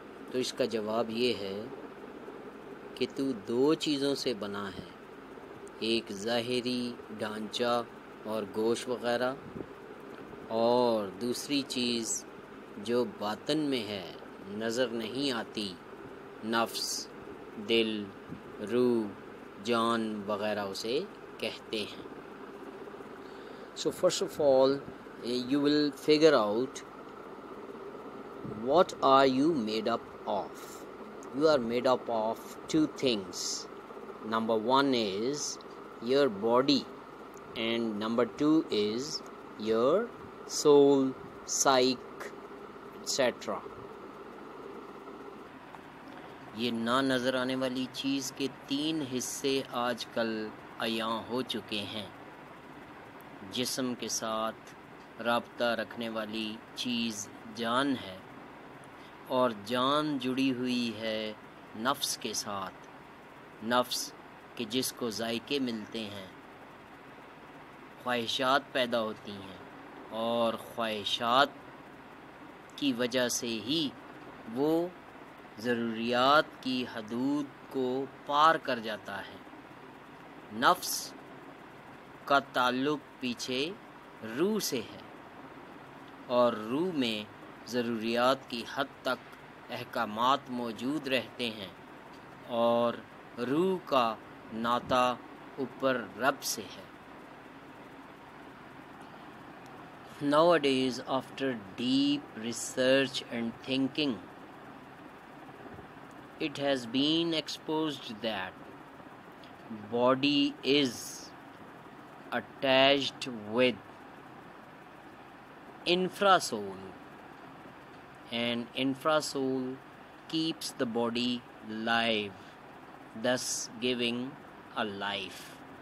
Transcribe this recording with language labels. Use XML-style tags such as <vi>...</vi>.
<ur>تو اس کا جواب یہ ہے کہ تو دو چیزوں سے بنا ہے، ایک ظاہری ڈھانچہ اور گوشت وغیرہ، اور دوسری چیز جو باطن میں ہے، نظر نہیں آتی، نفس، دل، روح، جان وغیرہ اسے کہتے ہیں.</ur> <en>So first of all, you will figure out what are you made up of. You are made up of two things. Number one is your body, and number two is your soul, psyche, etc.</en> <ur>یہ نہ نظر آنے والی چیز کے تین حصے آج کل عیاں ہو چکے ہیں. جسم کے ساتھ رابطہ رکھنے والی چیز جان ہے، اور جان جڑی ہوئی ہے نفس کے ساتھ. نفس کہ جس کو ذائقے ملتے ہیں، خواہشات پیدا ہوتی ہیں، اور خواہشات کی وجہ سے ہی وہ ضروریات کی حدود کو پار کر جاتا ہے. نفس کا تعلق پیچھے روح سے ہے، اور روح میں ضروریات کی حد تک احکامات موجود رہتے ہیں، اور روح کا ناطہ اوپر رب سے ہے.</ur> <en>Nowadays, after deep research and thinking, it has been exposed that body is attached with infrasoul, and infrasoul keeps the body live, thus giving a life.</en>